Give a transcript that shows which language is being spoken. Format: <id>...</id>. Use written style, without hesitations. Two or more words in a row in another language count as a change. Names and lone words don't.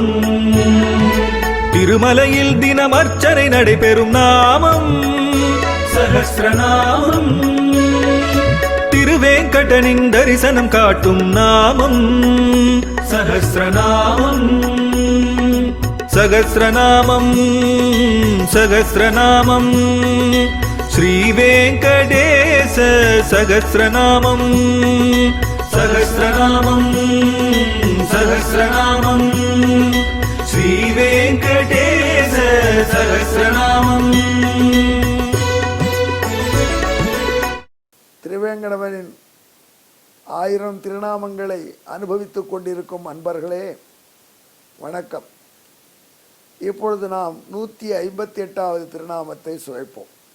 <ta>திருமலையில் தினம் அர்ச்சனை நடைபெறும் நாமம் சஹஸ்ரநாமம். திருவேங்கடனின் தரிசனம் காட்டும் நாமம் சஹஸ்ரநாமம்.</ta> <sa>सहस्रनामं सहस्रनामं श्रीवेंकटेश सहस्रनामं सहस्रनामं सहस्रनामं श्रीवेंकटेश सहस्रनामं।</sa> <ta>திருவேங்கடவனின் 1000 திருநாமங்களை அனுபவித்துக் கொண்டிருக்கும் அன்பர்களே வணக்கம். இப்பொழுது நாம் 158வது திருநாமத்தை சுவைப்போம்.</ta>